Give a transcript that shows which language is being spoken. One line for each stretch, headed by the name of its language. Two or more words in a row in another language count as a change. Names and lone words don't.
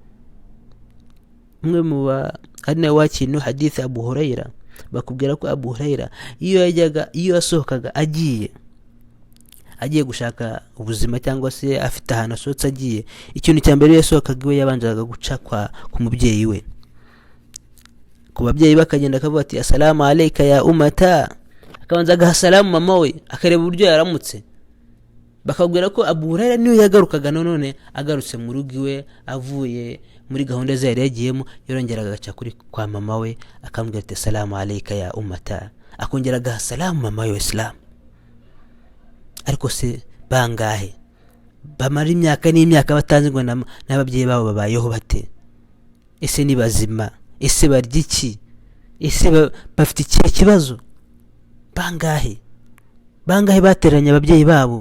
Kinyarwanda: Umwe mu ari nawe wakinu hadith Abu Hurairah, bakubwira ko Abu Hurairah iyo yasohokaga agiye gushaka ubuzima cyangwa se afite ahantu asohotse agiye, ikintu cya mbere yasohokaga iwe yabanzaga guca ku mubyeyi we. Ku babyeyi bakagenda akavuga ati
Arabic: السلام عليك يا أمتاه,
Kinyarwanda: akabanza agaha salamu mama we, akareba uburyo yaramutse. Bakabwira ko Abu Hurairah niyo yagarukaga none agarutse mu rugo iwe avuye muri gahunda ze yari yagiyemo, yorongeraga agaca kwa mama we akamubwira ati
Arabic: السلام عليك يا أمتاه,
Kinyarwanda: akongera agaha salamu mama we Islam. Ariko se bangahe bamara imyaka n'imyaka batanze ngo n'ababyeyi babo babayeho bate? Ese ni bazima? Ese barya iki? Ese bafite ikihe kibazo? Bangahe bateranye ababyeyi babo?